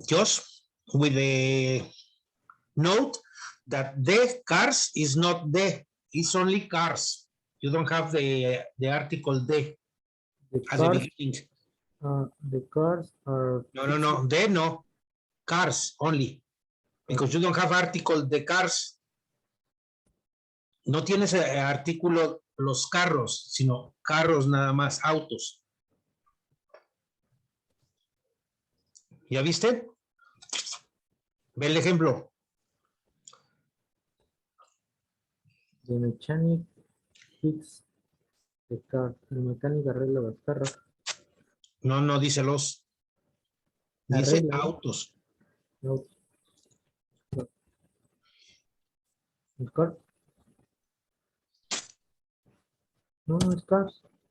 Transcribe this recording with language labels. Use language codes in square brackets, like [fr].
[en] Just with the note that the cars is not the, it's only cars. You don't have the article the The at the cars, beginning. the cars are No, the no. Cars only. Because you don't have article the cars. [es] No tienes artículo los carros, sino carros nada más, autos. ¿Ya viste? Ve el ejemplo. [en] The mechanic fix the car. [es] El mecánico arregla los carros. No dice los. Dice Arregla, ¿no? autos. No. ¿El car? No, no es cars.